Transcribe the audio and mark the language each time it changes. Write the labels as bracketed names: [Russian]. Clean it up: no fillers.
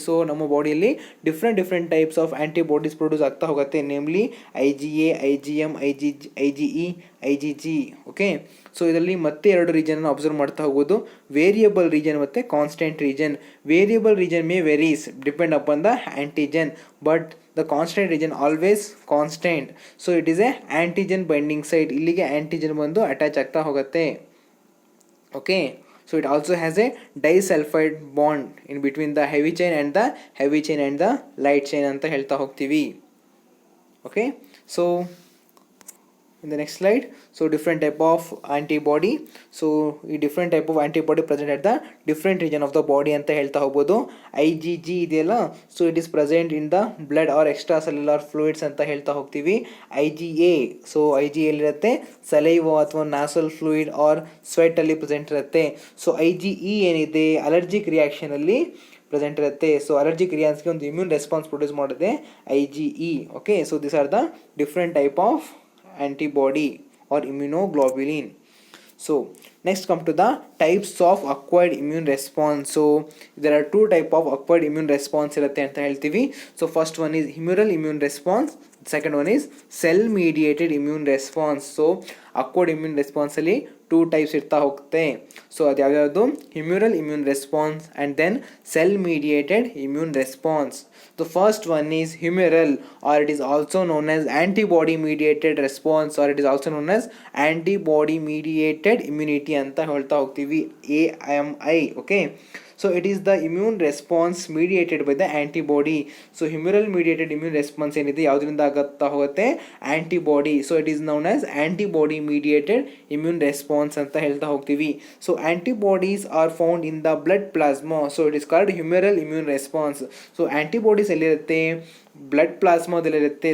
[Kannada] So ನಮ್ಮ ಬಾಡಿಯಲ್ಲಿ different types of antibodies produce ಆಗ್ತಾ ಹೋಗುತ್ತೆ, namely IgA, IgM, IgE, IgG. Okay, so ಇದರಲ್ಲಿ ಮತ್ತೆ 2 ರೀಜನ್ ಅಬ್ಸರ್ವ್ ಮಾಡ್ತಾ ಹೋಗೋದು, ವೇರಿಯಬಲ್ ರೀಜನ್ ಮತ್ತು constant region. [English] Variable region may varies depend upon the antigen, but the constant region always constant. So it is a antigen binding site. [Kannada] ಇಲ್ಲಿಗೆ antigen ಬಂದು attach ಆಗ್ತಾ ಹೋಗುತ್ತೆ. [English] okay, so it also has a disulfide bond in between the heavy chain and the light chain [Kannada] ಅಂತ ಹೇಳ್ತಾ ಹೋಗ್ತೀವಿ. [English] Okay, so in the next slide, so different type of antibody. So ಈ different type of antibody present at the different region of the body [Kannada] ಅಂತ ಹೇಳ್ತಾ ಹೋಗ್ಬೋದು. [English] IgG [Kannada] ಇದೆಯಲ್ಲ, [English] so it is present in the blood or extracellular fluids [Kannada] ಅಂತ ಹೇಳ್ತಾ ಹೋಗ್ತೀವಿ. IgA, so IgA ಎಲ್ಲಿರುತ್ತೆ, saliva ಅಥವಾ ನಾಸಲ್ ಫ್ಲೂಯಿಡ್ ಆರ್ ಸ್ವೆಟ್ ಅಲ್ಲಿ ಪ್ರೆಸೆಂಟ್ ಇರುತ್ತೆ. ಸೊ IgE ಏನಿದೆ, ಅಲರ್ಜಿಕ್ ರಿಯಾಕ್ಷನಲ್ಲಿ ಪ್ರೆಸೆಂಟ್ ಇರುತ್ತೆ. ಸೊ ಅಲರ್ಜಿಕ್ ರಿಯಾಕ್ಷನ್ಗೆ ಒಂದು ಇಮ್ಯೂನ್ ರೆಸ್ಪಾನ್ಸ್ ಪ್ರೊಡ್ಯೂಸ್ ಮಾಡಿದೆ IgE. [English] Okay, so this are the different type of antibody or immunoglobulin. So next come to the types of acquired immune response. So there are 2 type of acquired immune response [Kannada] irutte anta heltivi. [English] So first one is humoral immune response, second one is cell mediated immune response. [Kannada] So acquired immune response ಅಲ್ಲಿ 2 types ಇರ್ತಾ ಹೋಗುತ್ತೆ. So ಅದು ಯಾವ್ಯಾವುದು, [English] humoral immune response and then cell mediated immune response. The first one is humoral, or it is also known as antibody mediated response, or it is also known as antibody mediated immunity [Kannada] ಅಂತ ಹೇಳ್ತಾ ಹೋಗ್ತೀವಿ, [English] AMI. Okay, So it is the immune response mediated by the antibody. [Kannada] So humoral mediated immune response ಏನಿದೆ ಯಾವುದರಿಂದ ಆಗುತ್ತಾ ಹೋಗುತ್ತೆ, antibody. [English] so it is known as antibody mediated immune response [Kannada] ಅಂತ ಹೇಳ್ತಾ ಹೋಗ್ತೀವಿ. [English] So antibodies are found in the blood plasma. So it is called humoral immune response. [Kannada] So antibodies ಎಲ್ಲಿರುತ್ತೆ, blood ಪ್ಲಾಸ್ಮಾದಲ್ಲಿರುತ್ತೆ.